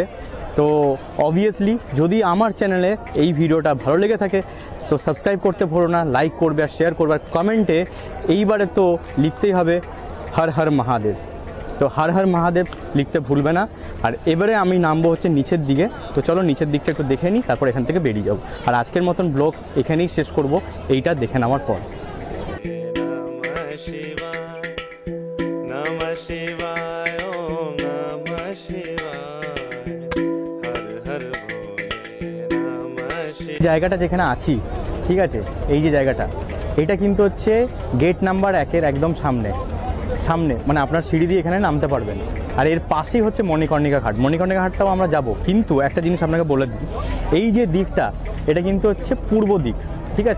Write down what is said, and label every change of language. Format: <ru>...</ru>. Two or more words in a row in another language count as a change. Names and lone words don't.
<bn>তো অবভিয়াসলি যদি আমার চ্যানেলে এই ভিডিওটা ভালো লেগে থাকে তো সাবস্ক্রাইব করতে ভুলো না, লাইক করবে আর শেয়ার করবে, আর কমেন্টে এইবারে তো লিখতেই হবে হর হর মহাদেব। তো হর হর মহাদেব লিখতে ভুলবে না। আর এবারে আমি নামবো হচ্ছে নিচের দিকে। তো চলো নিচের দিকটা একটু দেখে নিই, তারপর এখান থেকে বেরিয়ে যাবো। আর আজকের মতন ব্লগ এখানেই শেষ করব, এইটা দেখে নেওয়ার পর।</bn> <sa>नमः शिवाय नमः शिवाय ओम नमः शिवाय हर हर भोले नमः शिवाय।</sa> <bn>জায়গাটা যেখানে আছি, ঠিক আছে, এই যে জায়গাটা, এটা কিন্তু হচ্ছে গেট নাম্বার 1-এর একদম সামনে মানে আপনার সিঁড়ি দিয়ে এখানে নামতে পারবেন। আর এর পাশেই হচ্ছে মণিকর্ণিকা ঘাট। মণিকর্ণিকা ঘাটটাও আমরা যাব, কিন্তু একটা জিনিস আপনাকে বলে দিই, এই যে দিকটা এটা কিন্তু হচ্ছে পূর্ব দিক, ঠিক আছে।</bn>